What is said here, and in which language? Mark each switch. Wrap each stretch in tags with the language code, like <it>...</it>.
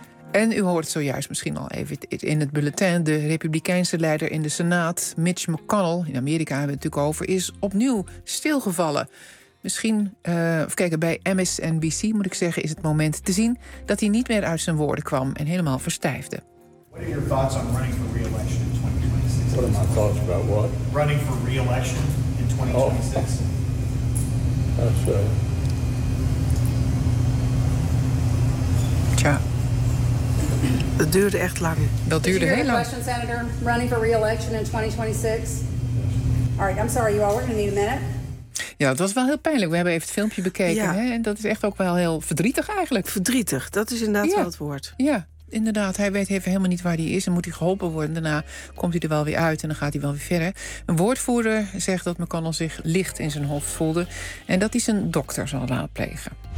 <nl>En u hoort zojuist misschien al even in het bulletin, de Republikeinse leider in de Senaat, Mitch McConnell, in Amerika hebben we het natuurlijk over, is opnieuw stilgevallen. Misschien, bij MSNBC moet ik zeggen, is het moment te zien dat hij niet meer uit zijn woorden kwam en helemaal verstijfde.</nl> <en>What are your thoughts on running for re-election in 2026? What are my thoughts about what? Running for re-election in 2026. Oh. That's</en> <nl>Tja. Het duurde echt lang. Dat duurde heel lang.</nl> <en>Question, Senator? Running for re-election in 2026? All right, I'm sorry, you all, we're going to need a minute.</en> <nl>Ja, dat was wel heel pijnlijk. We hebben even het filmpje bekeken. Ja. Hè? En dat is echt ook wel heel verdrietig eigenlijk. Verdrietig, dat is inderdaad wel het woord. Ja, inderdaad. Hij weet even helemaal niet waar hij is en moet hij geholpen worden. Daarna komt hij er wel weer uit en dan gaat hij wel weer verder. Een woordvoerder zegt dat McConnell zich licht in zijn hoofd voelde en dat hij zijn dokter zal raadplegen.</nl>